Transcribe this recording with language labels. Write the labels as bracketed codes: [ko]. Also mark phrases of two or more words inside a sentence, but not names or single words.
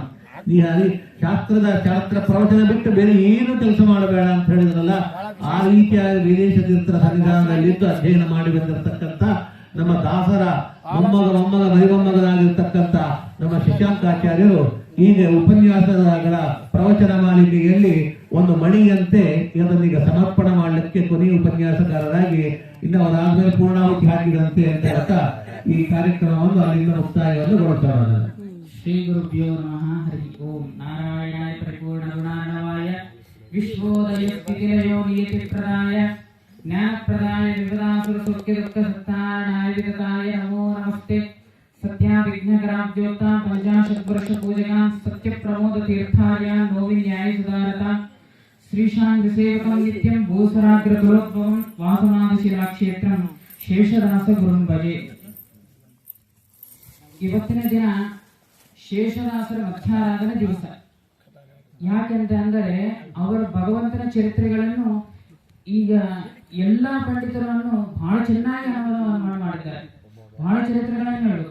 [kn] ನೀ ಶಾಸ್ತ್ರ ಪ್ರವಚನ ಬಿಟ್ಟು ಬೇರೆ ಏನು ಕೆಲಸ ಮಾಡಬೇಡ ಅಂತ ಹೇಳಿದ್ರಲ್ಲ, ಆ ರೀತಿಯಾಗಿ ವಿದೇಶ ತೀರ್ಥರ ಸನ್ನಿಧಾನದಲ್ಲಿದ್ದು ಅಧ್ಯಯನ ಮಾಡಿ ಬಂದಿರತಕ್ಕಂಥ ನಮ್ಮ ದಾಸರ ಮೊಮ್ಮಗ ಮರಿಮೊಮ್ಮಗನಾಗಿರ್ತಕ್ಕಂಥ ನಮ್ಮ ಶಶಾಂಕಾಚಾರ್ಯರು ಈಗ ಉಪನ್ಯಾಸಗಳ ಪ್ರವಚನ ಮಾಲಿಕೆಯಲ್ಲಿ ಒಂದು ಮಣಿಯಂತೆ ಇದನ್ನೀಗ ಸಮರ್ಪಣೆ ಮಾಡಲಿಕ್ಕೆ ಕೊನೆಯ ಉಪನ್ಯಾಸಕಾರರಾಗಿ ಇನ್ನು ಅವರಾದ್ಮೇಲೆ ಪೂರ್ಣಾಹುತಿ ಹಾಕಿದಂತೆ ಅಂತ ಹೇಳ್ತಾ ಈ ಕಾರ್ಯಕ್ರಮವನ್ನು ಅಲ್ಲಿಂದ ಮುಕ್ತಾಯವನ್ನು ಗೊಳಿಸೋಣ. [sa] ಶ್ರೀ ಗುರುಭ್ಯೋ ನಮಃ. ಹರಿ ಓಂ. ನಾರಾಯಣಾಯ ಪರಿಪೂರ್ಣ ಗುಣಾರ್ಣವಾಯ ವಿಶ್ವೋದಯ ಸ್ಥಿತಿಲಯೋ ನಿಯತಿ ಪ್ರದಾಯ ಜ್ಞಾನಪ್ರದಾಯ ವಿಪದಾಸುರ ಸೌಖ್ಯ ದುಃಖ ಸತ್ತಾರಣಾಯ ವಿಗತಾಯ ನಮೋ ನಮಸ್ತೆ. ಸತ್ಯ ವಿಘ್ನಕರಾಬ್ಜೋತ ಪಂಚಾಶತ್ ವರ್ಷ ಪೂಜಕಾನ್ ಸತ್ಯ ಪ್ರಮೋದ ತೀರ್ಥಾರ್ಯಾನ್ ನೋವಿನ್ಯಾಯ ಸುಧಾರತ ಶ್ರೀಶಾಂತ ಸೇವಕಂ ನಿತ್ಯಂ ಭೂಸರಾಗ್ರ ತುಲೋದ್ಭವಂ ವಾಸನಾದ ಶಿಲಾಕ್ಷೇತ್ರಂ ಶೇಷದಾಸ ಗುರುಂ ಭಜೆ. [kn] ಇವತ್ತಿನ ದಿನ ಶೇಷದಾಸರ ಮಧ್ಯಾರಾಧನೆ ದಿವಸ. ಯಾಕೆಂತ ಅಂದರೆ ಅವರ ಭಗವಂತನ ಚರಿತ್ರೆಗಳನ್ನು ಈಗ ಎಲ್ಲಾ ಪಂಡಿತರನ್ನು ಬಹಳ ಚೆನ್ನಾಗಿ ಅನುವಾದ ಮಾಡಿದ್ದಾರೆ. ಬಹಳ ಚರಿತ್ರೆಗಳನ್ನು ಹೇಳಬೇಕು.